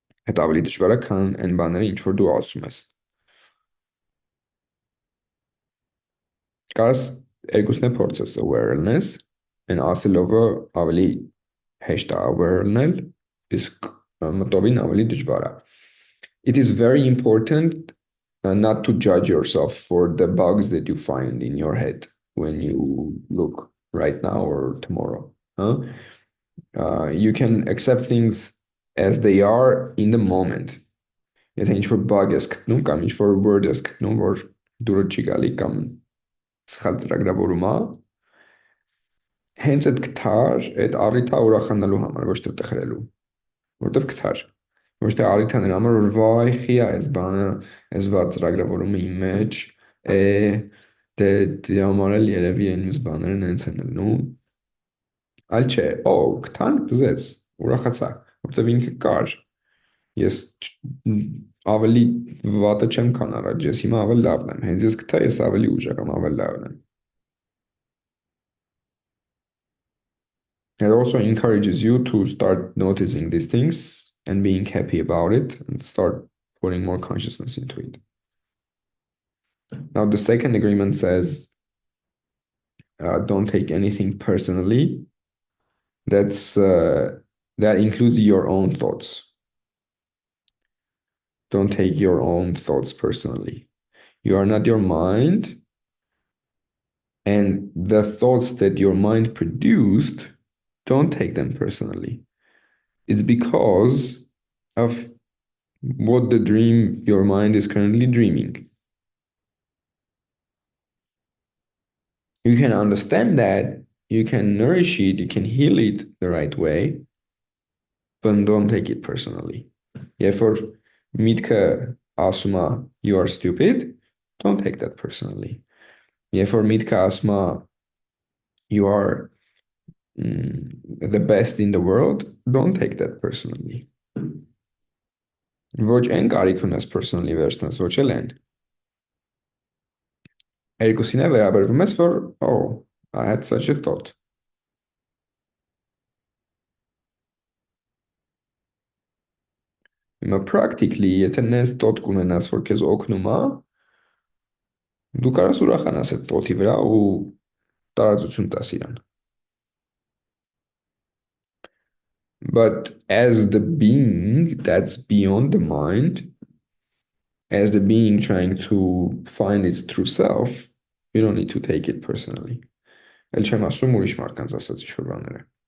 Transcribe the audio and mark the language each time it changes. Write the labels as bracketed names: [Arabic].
[Armenian] Այդ ավելի դժվար է, քան այն բաները, ինչ որ դու ասում ես։ Կարաս երկուսն է փորձես awareness, and ասելովը ավելի հեշտ է aware լինել, իսկ մտովին ավելի դժվար է։ [English] It is very important not to judge yourself for the bugs that you find in your head when you look right now or tomorrow. You can accept things as they are in the moment. [Armenian] Եթե ինչ-որ bug ես գտնում կամ ինչ-որ word ես գտնում, որ դուրը չի գալի կամ սխալ ծրագրավորում է, հենց այդ գտար, այդ առիթը ուրախանալու համար, ոչ թե տխրելու, որտեվ գտար։ Ոչ թե առիթ է նրա համար, որ վայ, խի է այս բանը, այս վատ ծրագրավորումը իմ մեջ, դե դրա համար էլ երևի այն մյուս բաներն հենց են լինում։ Այլ չէ, օ, գտան, դզեց, ուրախացա, որտեվ ինքը կար։ Ես ավելի վատը չեմ, քան առաջ, ես հիմա ավելի լավն եմ, հենց ես գտա, ես ավելի ուժեղ եմ, ավելի լավն եմ։ [English] It also encourages you to start noticing these things and being happy about it and start putting more consciousness into it. Now, the second agreement says, don't take anything personally. That includes your own thoughts. Don't take your own thoughts personally. You are not your mind, and the thoughts that your mind produced, don't take them personally. It's because of what the dream your mind is currently dreaming. You can understand that, you can nourish it, you can heal it the right way, but don't take it personally. Therefore, [Armenian] mitke asma, [English] you are stupid, don't take that personally. Therefore, [Armenian] mitke asma, [English] you are the best in the world, don't take that personally. [Armenian] Ոչ են կարիք ունես personally վերցնես, ոչ էլ են։ Երկուսին է վերաբերվում ես, որ, [English] oh, I had such a thought. [Armenian] Հիմա practically, եթե նես thought կունենաս, որ քեզ օգնում է, դու կարաս ուրախանաս այդ thought-ի վրա ու տարածություն տաս իրան։ [English] But as the being that's beyond the mind, as the being trying to find its true self, you don't need to take it personally. [Armenian] Էլ չեմ ասում ուրիշ մարդկանց ասած ինչ-որ բաները։